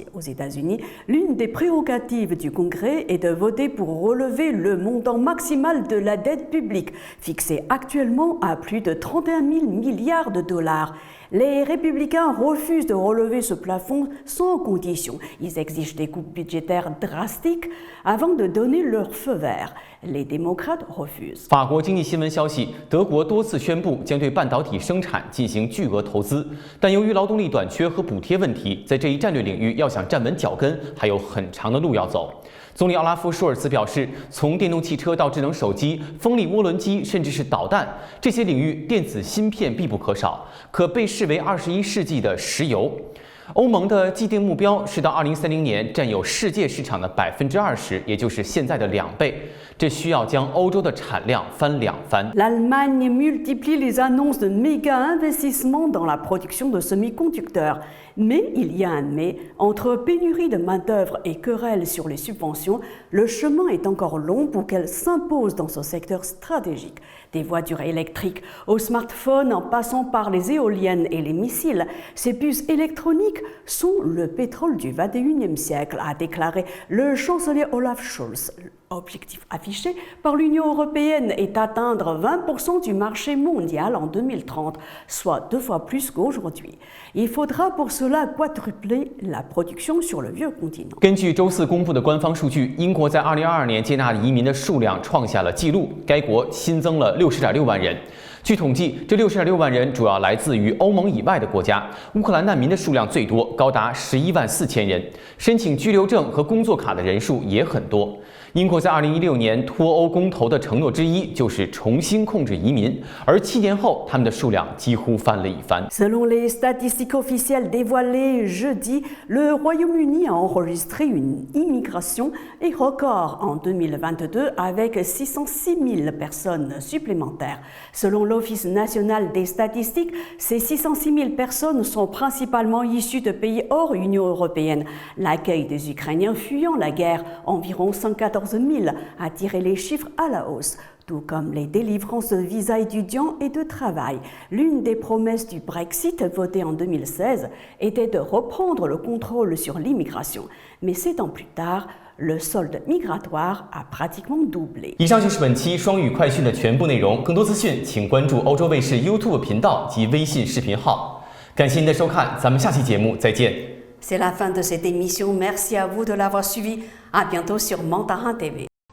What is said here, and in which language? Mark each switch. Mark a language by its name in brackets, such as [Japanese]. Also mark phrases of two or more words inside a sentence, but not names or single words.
[French] Aux États-Unis, l'une des prérogatives du Congrès est de voter pour relever le montant maximal de la dette publique, fixé actuellement à plus de 31 000 milliards de dollars. Les républicains refusent de relever ce plafond sans condition. Ils exigent des coupes budgétaires drastiques avant de donner leur feu vert. Les démocrates refusent. [Chinese] 法国经济新闻消息，德国多次宣布将对半导体生产进行巨额投资，但由于劳动力短缺和补贴问题，在这一战略领域要想站稳脚跟，还有很长的路要走。总理奥拉夫·舒尔茨表示，从电动汽车到智能手机、风力涡轮机，甚至是导弹，这些领域电子芯片必不可少，可被视为21世纪的石油。欧盟的既定目标是到2030年占有世界市场的20%，也就是现在的2倍。这需要将欧洲的产量翻2番。 [French] L'Allemagne multiplie les annonces de méga investissements dans la production de semi-conducteurs. Mais il y a un mais. Entre pénurie de main-d'œuvre et querelles sur les subventions, le chemin est encore long pour qu'elles s'imposent dans ce secteur stratégique. Des voitures électriques aux smartphones en passant par les éoliennes et les missiles, ces puces électroniques sont le pétrole du XXIe siècle, a déclaré le chancelier Olaf Scholz. L'objectif affiché par l'Union européenne est d'atteindre 20% du marché mondial en 2030, soit 2 fois plus qu'aujourd'hui. Il faudra pour cela quadrupler la production sur le vieux continent. [Chinese] 根据周四公布的官方数据，英国在2022年接纳移民的数量创下了纪录，该国新增了60.6万人。据统计，这60.6万人主要来自于欧盟以外的国家。乌克兰难民的数量最多，高达11万4千人，申请居留证和工作卡的人数也很多。英国在2016年脱欧公投的承诺之一就是重新控制移民，而7年后，他们的数量几乎翻了一番。 [French] Selon les statistiques officielles dévoilées jeudi, le Royaume-Uni a enregistré une immigration record en 2022 avec 606 000 personnes supplémentaires. Selon l'Office national des statistiques, ces 606 000 personnes sont principalement issues de pays hors Union européenne. L'accueil des Ukrainiens fuyant la guerre, environ 114 000, a tiré les chiffres à la hausse, tout comme les délivrances de visas étudiants et de travail. L'une des promesses du Brexit votée en 2016 était de reprendre le contrôle sur l'immigration. Mais 7 ans plus tard, le solde migratoire a pratiquement doublé. [Chinese] 以上就是本期双语快讯的全部内容，更多资讯请关注欧洲卫视 YouTube 频道及微信视频号。感谢您的收看，咱们下期节目再见。 [French] C'est la fin de cette émission. Merci à vous de l'avoir suivi. À bientôt sur Mandarin TV.